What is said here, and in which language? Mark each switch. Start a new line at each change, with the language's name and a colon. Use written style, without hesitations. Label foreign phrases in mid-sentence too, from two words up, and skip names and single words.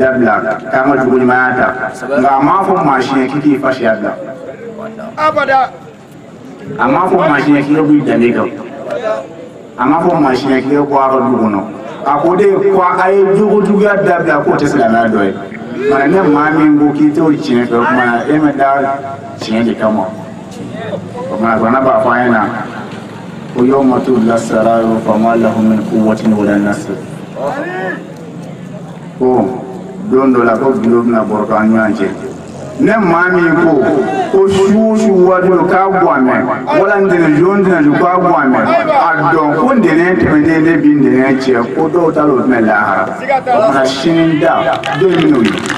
Bambara: dabila k'an ka juguɲumanya ta nka a m'a fɔ maa si ye k'i k'i fasiya bila abada a m'a fɔ maa si ye k'i b'i danbe kan a m'a fɔ maa si ye k'i bɔ a ka du kɔnɔ a ko de ko a ye jugujuguya dabila k'o tɛ silamɛya dɔ ye mana ne maa min ko k'i t'o tiɲɛ fɛ o kumana e ma da tiɲɛ de kama o kumana Kuranɛ b'a fɔ an ɲɛna ko
Arabic: يوم تبلى السرائر فما له من قوة ولا ناصر
Bambara: ko don dɔ la ko gundo bɛna bɔrɔ k'an ɲɔgɔn cɛ ne maa min ko su wadulo k'a bɔnmɛ wala ntɛnɛ jon ntɛnɛ k'a bɔnmɛ a dɔn ko ntɛnɛ tɛmɛnen ne bi ntɛnɛ cɛ ko dɔw ta l'o tɛmɛ lahara o kumana sini da don min n'o ye